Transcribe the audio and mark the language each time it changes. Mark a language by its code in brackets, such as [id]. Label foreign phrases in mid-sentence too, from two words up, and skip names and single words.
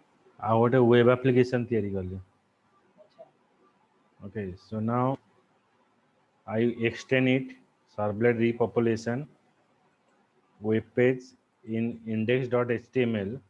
[or] ଆଉ ଗୋଟେ [en] web application [or] ତିଆରି କଲି. [en] Okay, so now I extend it, servlet repopulation, web page in index.html.